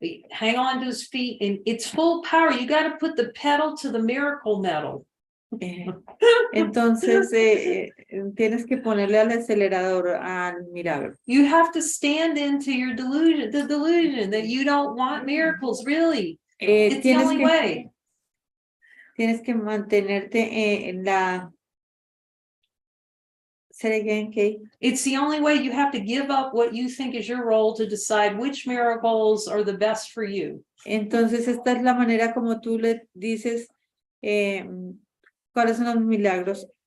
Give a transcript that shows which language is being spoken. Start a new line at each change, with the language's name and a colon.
English: Hang on to his feet and it's full power. You got to put the pedal to the miracle metal.
Spanish: Entonces tienes que ponerle al acelerador al milagro.
English: You have to stand into your delusion, the delusion that you don't want miracles, really. It's the only way.
Spanish: Tienes que mantenerte en la.
English: Say again, Kate. It's the only way. You have to give up what you think is your role to decide which miracles are the best for you.
Spanish: Entonces esta es la manera como tú le dices cuáles son los milagros.